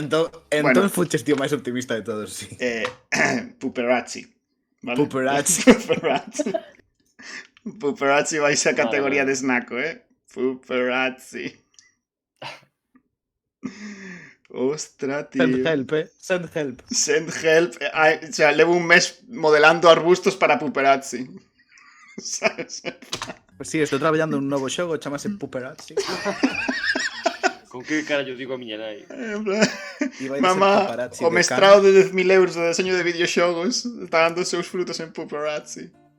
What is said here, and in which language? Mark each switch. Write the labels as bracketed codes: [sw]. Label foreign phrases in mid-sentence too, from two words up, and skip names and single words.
[gl] Entón fuches tío máis optimista de todos, sí. [es] Puperazzi. ¿Vale? Puperazzi. [gl] Puperazzi vais a categoría de Snaco, Puperazzi. [es] Ostra, tío. [en] Send help, Send help. Send help. [es] O sea, [gl] levo un mes modelando arbustos para Puperazzi. [es] ¿Sabes? [gl] Pues sí, estou traballando un novo xogo, chamase Puperazzi. Con que carallo digo a miña nai? Mamá, o mestrado de 10.000 euros de deseño de videoxogos está dando os seus frutos en Puperazzi.